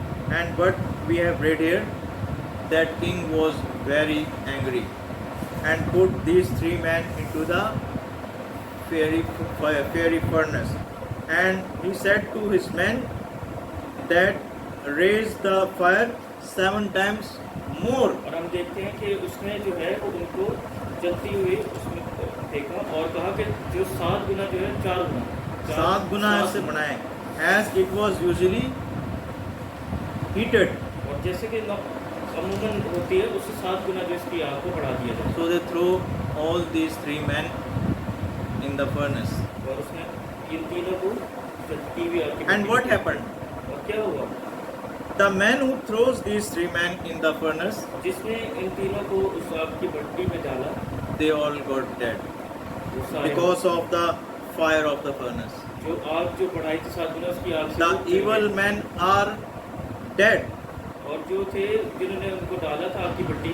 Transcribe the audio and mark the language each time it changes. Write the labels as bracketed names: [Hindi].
[English] And what we have read here, that king was very angry and put these 3 men into the fiery furnace. And he said to his men that raise the fire 7 times more. [Hindi] और हम देखते हैं कि उसने जो है वो उनको जलती हुई उसमें देखा और कहा कि जो 7 गुना जो है 4 गुना 7 गुना ऐसे बनाए, [English] as it was usually heated. [Hindi] और जैसे कि अमूमन होती है उससे 7 गुना जो इसकी आग को बढ़ा दिया जाए। [English] So they threw all these 3 men in the furnace. [Hindi] और उसने इन तीनों को जलती हुई आग की [English] And what happened? [Hindi] और क्या हुआ? [English] The man who throws these 3 men in the furnace, [Hindi] जिसने इन तीनों को उस आग की भट्टी में डाला [English] they all got dead [Hindi] वो सारे [English] because of the fire of the furnace. [Hindi] जो आग जो बढ़ाई थी 7 गुना उसकी आग से [English] The [Hindi] वो जल [English] evil [Hindi] गए। [English] men are dead. [Hindi] और जो थे जिन्होंने उनको डाला था आग की भट्टी